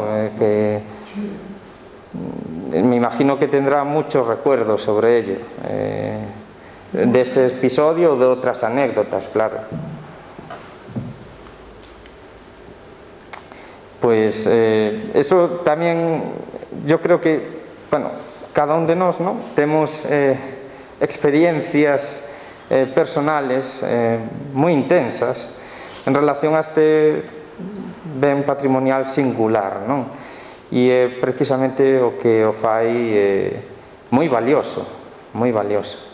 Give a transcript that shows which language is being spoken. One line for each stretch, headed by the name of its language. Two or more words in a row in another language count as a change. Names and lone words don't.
Spanish: Que me imagino que tendrá muchos recuerdos sobre ello, de ese episodio o de otras anécdotas, claro. Pues eso también, yo creo que, bueno, cada uno de nós, ¿no?
Galician: Temos experiencias personales moi intensas en relación a este ben patrimonial singular, non? E é precisamente o que o fai moi valioso, moi valioso.